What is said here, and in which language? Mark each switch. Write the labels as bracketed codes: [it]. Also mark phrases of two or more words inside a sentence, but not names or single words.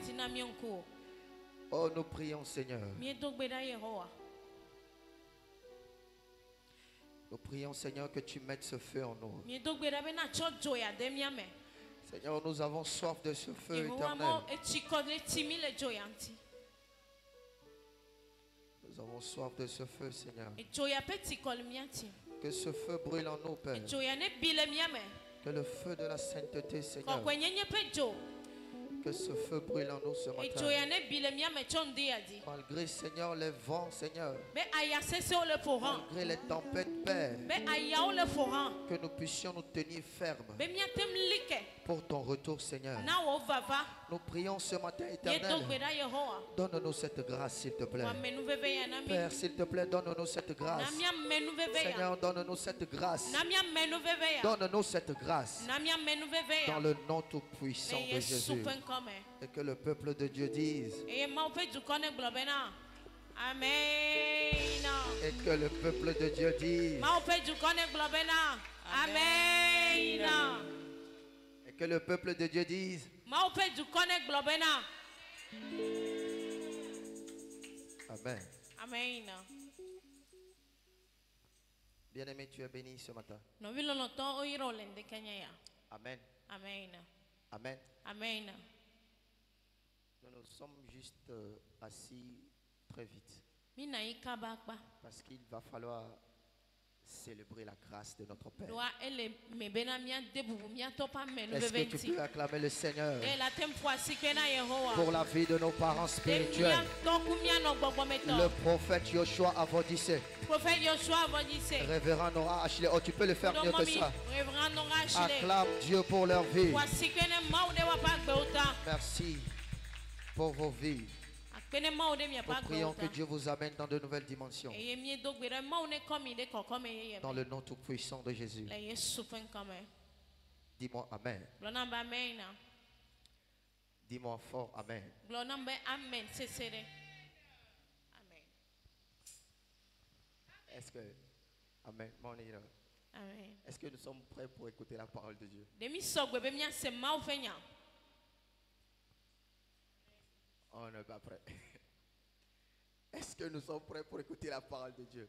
[fr] Oh, nous prions, Seigneur. Nous prions, Seigneur, que tu mettes ce feu en nous. Seigneur, nous avons soif de ce feu éternel. Nous avons soif de ce feu, Seigneur. [ee] Edzo ya pe tikɔli miati. [fr] Que ce feu brûle en nous, Père. [ee] Edzo ya ne bi le miame. [fr] Que le feu de la sainteté, Seigneur. [ee] Kɔkɔe nyenye pe dzo. [fr] Que ce feu brûle en nous ce [ee] Edzo [fr] matin. [ee] ya ne bi le miame tso ŋdi adi. [fr] Malgré, Seigneur, les vents, Seigneur. [ee] Be aya sesewo le ƒoxã. [fr] Malgré les tempêtes, Père. [ee] Be ayawo le ƒoxã. [fr] Que nous puissions nous tenir fermes [ee] Be miatem li ke. [fr] pour ton retour, Seigneur. [ee] Na wo vava. [fr] Nous prions ce matin, [ee] Ye [fr] Éternel. [ee] do gbe ɖa Yehowa. [fr] Donne-nous cette grâce, s'il te plaît. [ee] Wa me nuveve ya na mi. [fr] Père, s'il te plaît, donne-nous cette grâce. [ee] Na mia me nuveve ya. [fr] Seigneur, donne-nous cette grâce. [ee] Na mia me nuveve ya. [fr] Donne-nous cette grâce. [ee] Na mia me nuveve ya. [fr] Dans le nom tout-puissant [ee] Me [fr] de [ee] ye [fr] Jésus. [ee] supe ŋkɔme. [fr] Et que le peuple de Dieu dise. [ee] Eye Mawu ƒe dukɔ ne gblɔ bena. Amen. [fr] Et que le peuple de Dieu dise. [ee] Mawu ƒe dukɔ ne gblɔ bena. Amen. [fr] Et que le peuple de Dieu dise. [ee] Mawu ƒe dukɔ ne gblɔ bena. Amen. Amen. [fr] Bien-aimé, tu es béni ce matin. [ee] Nɔvi lɔlɔtɔ woyra le ŋdekenya ya. Amen. Amen. Amen. Amen. [fr] Nous sommes juste assis très vite. [ee] Mina yi kaba kpa. [fr] Parce qu'il va falloir célébrer la grâce de notre Père. [ee] Doa ele me bena mia de bubu mia tɔ ƒe ame [fr] Est-ce que tu [ee] nuveve [fr] peux acclamer le Seigneur [ee] ŋuti. La tem ƒo asike na Yehowa. [fr] pour la vie de nos parents [ee] De [fr] spirituels? [ee] mia tɔ ku mia nɔ gbɔgbɔmetɔ. [fr] Le prophète Joshua Avodissé, Prophète Joshua Avodissé. révérend Nora Ashley. Oh, tu peux le faire mieux que ça. Révérend Nora Ashley. Acclame Dieu pour leur vie. [ee] Wa asike ne Mawu de wa ƒe agbewo ta. [fr] Merci pour vos vies. [ee] Akpe ne Mawu de mia [fr] Nous [ee] ƒe [fr] prions [ee] agbewo [fr] que [ee] ta. [fr] Dieu vous amène dans de nouvelles dimensions. [ee] Eye mie do gbe ɖe Mawu ne kɔ mi ɖe kɔkɔme yeye [fr] Dans [ee] me. [fr] le nom tout-puissant de Jésus. [ee] Le Yesu ƒe ŋkɔme. [fr] Dis-moi Amen. [ee] Gblɔ nam be amen. [fr] Dis-moi fort Amen. [ee] Gblɔ nam be amen sese ɖe. Amen. [fr] Est-ce que... Amen. Amen. Est-ce que nous sommes prêts pour écouter la parole de Dieu? [ee] Ɖe mi sɔgbe be miase Mawu ƒe nya. [fr] On n'est pas prêts. Est-ce que nous sommes prêts pour écouter la parole de Dieu?